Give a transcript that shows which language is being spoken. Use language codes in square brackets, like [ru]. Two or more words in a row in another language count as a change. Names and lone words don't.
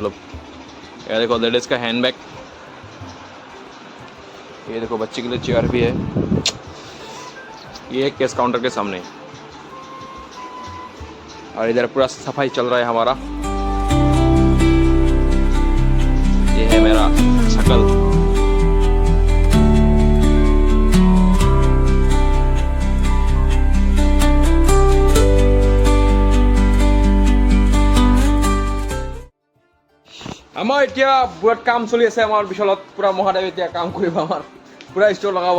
[hi] मतलब ये देखो लेडीज का [en] hand bag, [hi] ये देखो बच्चे के लिए चेयर भी है। ये [en] cash counter [hi] के सामने, और इधर पूरा सफाई चल रहा है हमारा। ये है मेरा शकल। [as] আমাৰ এতিয়া বহুত কাম চলি আছে আমাৰ বিশালত। পুৰা মহাদেৱ এতিয়া কাম কৰিব, আমাৰ পুৰা ষ্ট'ৰ লগাব।